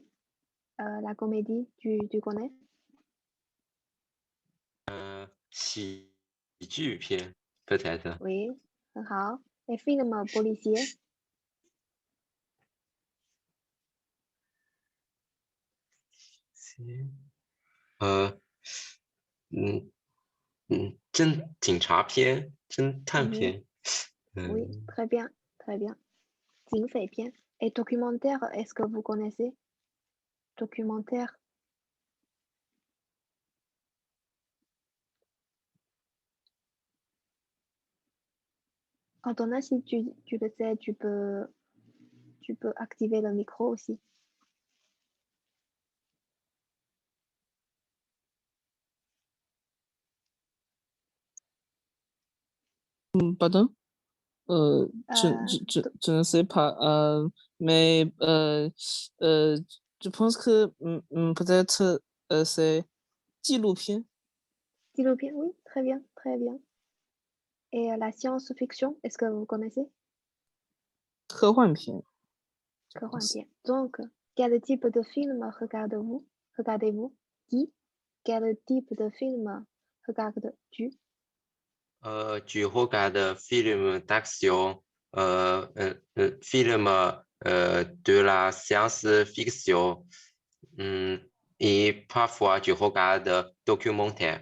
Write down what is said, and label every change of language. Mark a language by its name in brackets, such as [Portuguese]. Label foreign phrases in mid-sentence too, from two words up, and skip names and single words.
[French] La comédie, tu connais? [Chinese] 喜剧片 peut-être [French] Oui, 很好。Les films policiers, Si. [Chinese] 嗯警察片、侦探 mhm, 片， [French] oui, très bien, très bien. [Chinese] 警匪片. [French] Et documentaire, est-ce que vous connaissez? Documentaire. Antonin, si tu le sais, tu peux activer le micro aussi. Pardon? Euh, Je ne sais pas. Mais je pense que peut-être c'est 纪录片。 [Chinese] 纪录片, [French] oui, très bien, très bien. Et la science-fiction, est-ce que vous connaissez? [Chinese] 科幻片。科幻片. [French] Donc, quel type de film regardez-vous? Qui? Quel type de film regardes-tu? Je regarde film d'action, film de la science-fiction, et parfois je regarde documentaire.